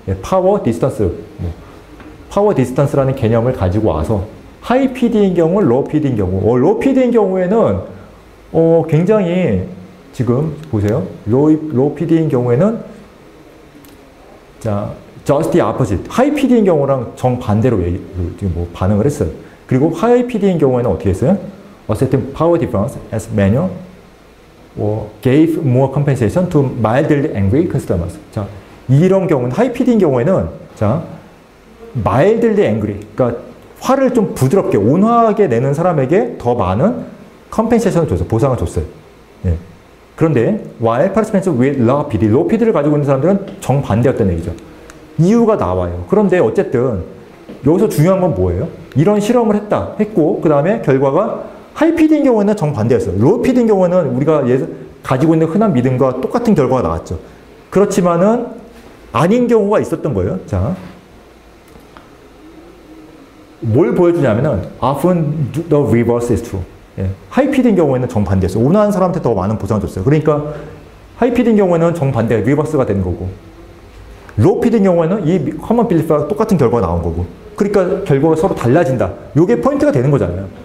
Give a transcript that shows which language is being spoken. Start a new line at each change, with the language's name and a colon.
Korean: 파워 디스턴스, 파워 디스턴스라는 개념을 가지고 와서 하이 PD인 경우, 로우 PD인 경우, 로우 PD인 경우에는 굉장히 지금 보세요. 로우 PD인 경우에는 자,
English: just the opposite.
Korean: 하이 PD인 경우랑 정반대로 지금 뭐 반응을 했어요. 그리고 하이 PD인 경우에는 어떻게 했어요?
English: Asserting power difference as manual gave more compensation to mildly angry customers.
Korean: 자, 이런 경우는 하이 PD인 경우에는 자,
English: mildly angry.
Korean: 그러니까 화를 좀 부드럽게 온화하게 내는 사람에게 더 많은 컴펜세이션을 줬어요. 보상을 줬어요. 예. 그런데
English: while participants with low PD,
Korean: low PD를 가지고 있는 사람들은 정반대였다는 얘기죠. 이유가 나와요. 그런데 어쨌든 여기서 중요한 건 뭐예요? 이런 실험을 했고 그 다음에 결과가 하이 PD인 경우에는 정반대였어요. 로우 PD인 경우에는 우리가 가지고 있는 흔한 믿음과 똑같은 결과가 나왔죠. 그렇지만은 아닌 경우가 있었던 거예요. 자, 뭘 보여주냐면은
English: often the reverse is true.
Korean: 예. 하이 PD인 경우에는 정반대였어요. 온화한 사람한테 더 많은 보상을 줬어요. 그러니까 하이 PD인 경우에는 정반대, 리버스가 된 거고, 로우 PD인 경우에는 이 커먼 빌리프와 똑같은 결과가 나온 거고, 그러니까 결과가 서로 달라진다. 이게 포인트가 되는 거잖아요.